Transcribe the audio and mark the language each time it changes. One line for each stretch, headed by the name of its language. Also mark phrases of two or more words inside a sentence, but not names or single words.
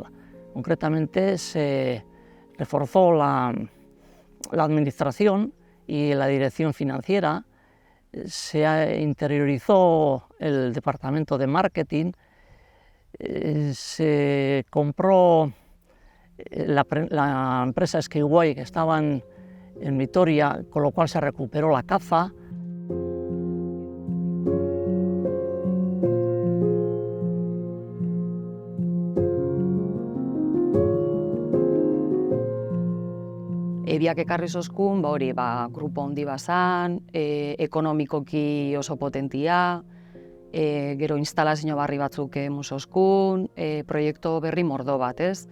Spanish: Concretamente se reforzó la administración y la dirección financiera, se interiorizó el departamento de marketing, se compró la empresa Skyway que estaba en Vitoria, con lo cual se recuperó la caza.
Basque: Ebiak ekarri zozkun, grupo handi bazan, ekonomikoki oso potentia, gero instalazio barri batzuk emuzozkun, proiektu berri mordo bat, ez?